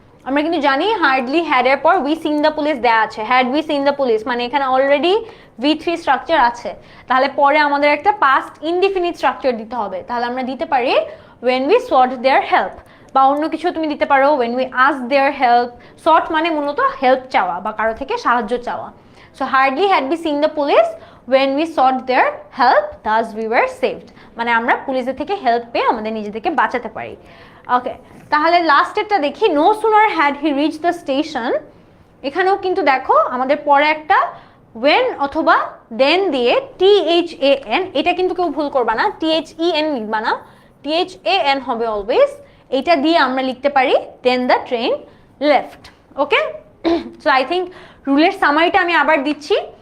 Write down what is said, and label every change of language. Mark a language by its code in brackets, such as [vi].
[bn] আমরা কিন্তু জানি হার্ডলি হ্যাড এর পর [en] we seen the police [bn] দেয়া আছে, [en] had we seen the police [bn] মানে এখানে অলরেডি V3 স্ট্রাকচার আছে, তাহলে পরে আমাদের একটা পাস্ট ইনডিফিনিট স্ট্রাকচার দিতে হবে। তাহলে আমরা দিতে পারি [en] when we sought their help, [bn] বা অন্য কিছু তুমি দিতে পারো [en] when we asked their help। [bn] sought মানে মূলত হেল্প চাওয়া বা কারো থেকে সাহায্য চাওয়া। [en] so hardly had we seen the police when we sought their help thus we were saved, [bn] মানে আমরা পুলিশের থেকে হেল্প পেয়ে আমাদের নিজেদেরকে বাঁচাতে পারি। ওকে, তাহলে লাস্টেরটা দেখি, [en] no sooner had he reached the station। [bn] এখানেও কিন্তু দেখো আমাদের পরে একটা when অথবা then দিয়ে THAN, এটা কিন্তু কেউ ভুল করবা না, THEN লিখবা না, THAN হবে অলওয়েজ। এটা দিয়ে আমরা লিখতে পারি [en] then the train left। [bn] Okay, so I think রুলের সামারিটা আমি আবার দিচ্ছি।